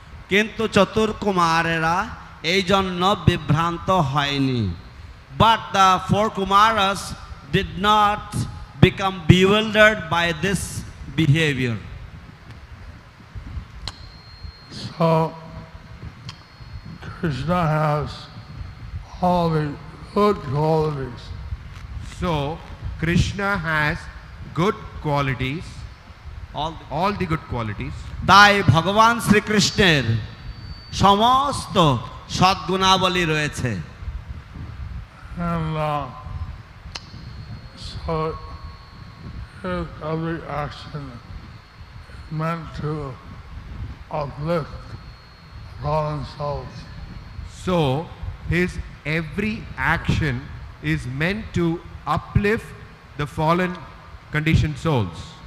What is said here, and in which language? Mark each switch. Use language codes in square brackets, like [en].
[bn] কিন্তু চতুর কুমারেরা এই জন্য বিভ্রান্ত হয়নি। [en] But the four Kumaras did not become bewildered by this behavior. So Krishna has all the good qualities. So Krishna has good qualities, all the good qualities. [bn] তাই ভগবান শ্রীকৃষ্ণের সমস্ত সদ্গুণাবলী রয়েছে। [en] And so his every action is meant to uplift fallen souls. So his every action is meant to uplift the fallen conditioned souls.